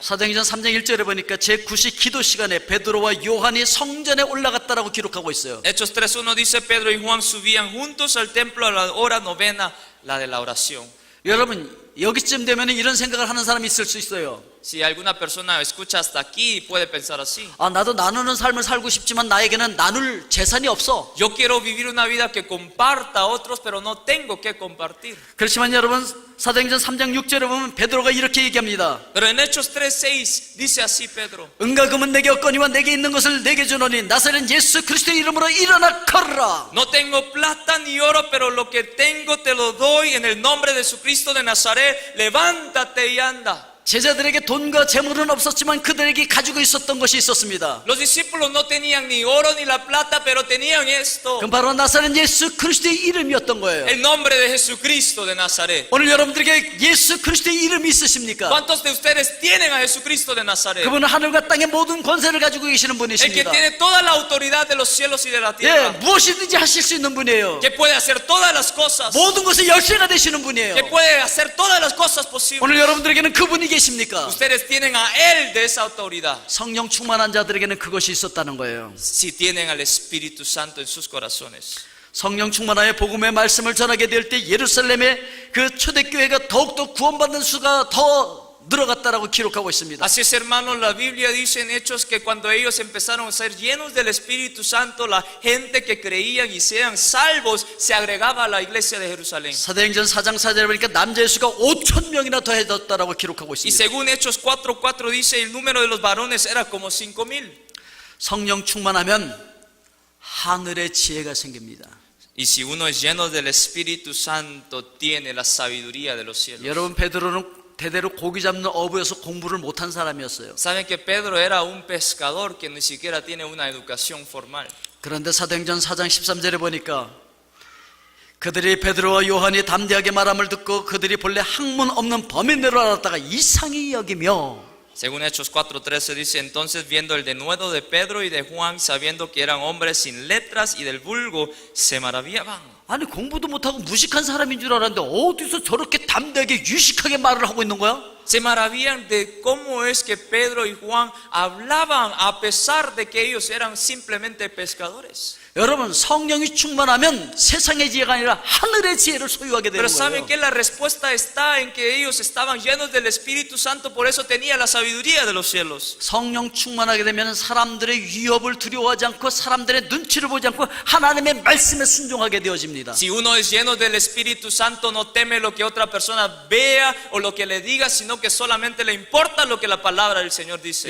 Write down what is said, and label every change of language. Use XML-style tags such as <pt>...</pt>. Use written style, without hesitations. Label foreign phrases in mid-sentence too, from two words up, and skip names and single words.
<ko>사도행전 3장 1절에 보니까 제9시 기도 시간에 베드로와 요한이 성전에 올라갔다라고 기록하고 있어요.</ko> <es>Hechos 3:1 dice Pedro y Juan subían juntos al templo a la hora novena, la de la oración.</es> <ko>여러분 여기쯤 되면 이런 생각을 하는 사람이 있을 수 있어요.</ko> <es>Si alguna persona escucha hasta aquí, puede pensar así.</es> <ko>아, 나도 나누는 삶을 살고 싶지만 나에게는 나눌 재산이 없어.</ko> <es>Yo quiero vivir una vida que comparta a otros, pero no tengo que compartir.</es> <ko>그렇지만 여러분 사도행전 3장 6절에 보면 베드로가 이렇게 얘기합니다.</ko> <es>Pero en Hechos 3:6 dice así Pedro:</es> <ko>은과 금은 내게 없거니와 내게 있는 것을 내게 주노니 나사렛 예수 그리스도의 이름으로 일어나 걸으라.</ko> <es>No tengo plata ni oro, pero lo que tengo te lo doy en el nombre de Jesucristo de Nazaret. Levántate y anda.</es> <ko>제자들에게 돈과 재물은 없었지만 그들에게 가지고 있었던 것이 있었습니다.</ko> <es>Los discípulos no tenían ni oro ni la plata, pero tenían esto:</es> <ko>그건 바로 나사렛 예수 그리스도의 이름이었던 거예요.</ko> <es>el nombre de Jesucristo de Nazaret.</es> <ko>오늘 여러분들에게 예수 그리스도의 이름이 있으십니까?</ko> <es>¿Cuántos de ustedes tienen a Jesucristo de Nazaret?</es> <ko>그분은 하늘과 땅의 모든 권세를 가지고 계시는</ko> <es>El que</es> <ko>분이십니다.</ko> <es>tiene toda la autoridad de los cielos y de la</es> <ko>예,</ko> <es>tierra.</es> <ko>무엇이든지 하실 수 있는 분이에요.</ko> <es>Que puede hacer todas las cosas.</es> <ko>모든 것의 열쇠가 되시는</ko> <es>Que</es> <ko>분이에요.</ko> <es>puede hacer todas las cosas posibles.</es> <ko>오늘 여러분들에게는 그분이 계십니까?</ko> <es>Ustedes tienen a Él de esa autoridad.</es> <ko>성령 충만한 자들에게는 그것이 있었다는 거예요.</ko> <es>Si tienen al Espíritu Santo en sus corazones.</es> <ko>성령 충만하여 복음의 말씀을 전하게 될 때 예루살렘의 그 초대교회가 더욱더 구원받는 수가 더 늘어갔다라고 기록하고 있습니다.</ko> <es>Así es, hermanos, la Biblia dice en Hechos que cuando ellos empezaron a ser llenos del Espíritu Santo, la gente que creían y sean salvos se agregaba a la iglesia de Jerusalén.</es> <ko>사도행전 4장 4절에 보니까 남자의 수가 5,000명이나 더해졌다라고 기록하고</ko> <es>Y</es> <ko>있습니다.</ko> <es>según Hechos 4:4 dice el número de los varones era como 5,000.</es> <ko>성령 충만하면 하늘의 지혜가 생깁니다.</ko> <es>Y si uno es lleno del Espíritu Santo, tiene la sabiduría de los cielos.</es> <ko>여러분 베드로는 대대로 고기 잡는 어부여서 공부를 못한 사람이었어요.</ko> <es>Saben que Pedro era un pescador que ni siquiera tiene una educación formal.</es> <ko>그런데 사도행전 4장 13절에 보니까 그들이 베드로와 요한이 담대하게 말함을 듣고 그들이 본래 학문 없는 범인으로 알았다가 이상히 여기며</ko> <es>Según Hechos 4:13 dice: entonces viendo el denuedo de Pedro y de Juan, sabiendo que eran hombres sin letras y del vulgo, se maravillaban.</es> <ko>아니 공부도 못하고 무식한 사람인 줄 알았는데 어디서 저렇게 담대하게 유식하게 말을 하고 있는 거야?</ko> <es>Se maravillan de cómo es que Pedro y Juan hablaban a pesar de que ellos eran simplemente pescadores.</es> <ko>여러분, 성령이 충만하면 세상의 지혜가 아니라 하늘의 지혜를 소유하게 되는</ko> <es>Pero ¿saben</es> <ko>거예요.</ko> <es>qué? La respuesta está en que ellos estaban llenos del Espíritu Santo, por eso tenía la sabiduría de los cielos.</es> <ko>성령 충만하게 되면 사람들의 위협을 두려워하지 않고 사람들의 눈치를 보지 않고 하나님의 말씀에 순종하게 되어집니다.</ko> <es>Si uno es lleno del Espíritu Santo, no teme lo que otra persona vea o lo que le diga, sino que solamente le importa lo que la palabra del Señor dice.</es>